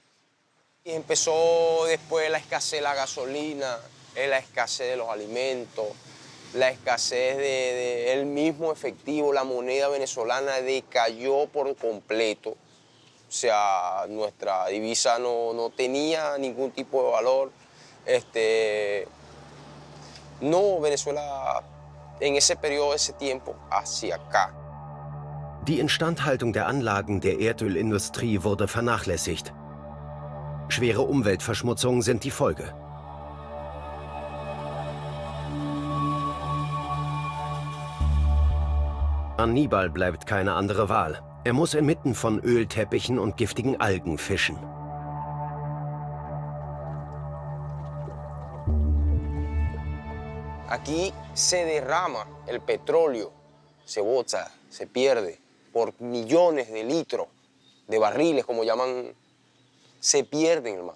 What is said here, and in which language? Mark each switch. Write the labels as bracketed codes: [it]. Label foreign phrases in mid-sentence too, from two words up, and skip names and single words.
[es] Y empezó después la escasez de la gasolina, la escasez de los alimentos, la escasez del mismo efectivo, la moneda venezolana decayó por completo. O sea, nuestra divisa no tenía ningún tipo de valor. No, Venezuela en ese periodo, ese tiempo, hacia acá. [de] Die Instandhaltung der Anlagen der Erdölindustrie wurde vernachlässigt. Schwere Umweltverschmutzungen sind die Folge. Aníbal bleibt keine andere Wahl. Er muss inmitten von Ölteppichen und giftigen Algen fischen. [es] Aquí se derrama el petróleo, se bota, se pierde por millones de litros, de barriles, como llaman, se pierden, hermano.